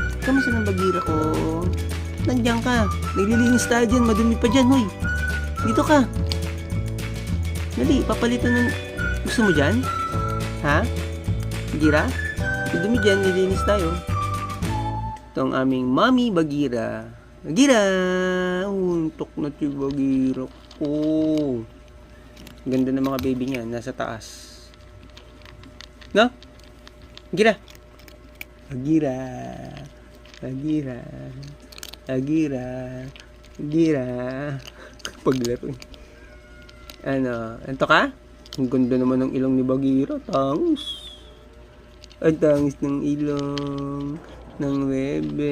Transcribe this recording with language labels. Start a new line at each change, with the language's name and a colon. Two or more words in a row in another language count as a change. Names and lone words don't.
Filipino: Kamusta ng bagira ko? Nandiyan ka. Naglilinis tayo dyan. Madumi pa dyan, hoy. Dito ka. Dali, papalitan ng... Gusto mo dyan? Ha? Bagira? Madumi dyan, nililinis tayo. Ito ang aming Mommy Bagira. Bagira! Untok na si Bagira ko. Ganda ng mga baby niya. Nasa taas. No? Bagira! Bagira! Bagira! Bagira! Bagira! Paglaro. Ano? Ito ka? Ang ganda naman ng ilong ni Bagira. Tangos. Ang tangos ng ilong ng bebe.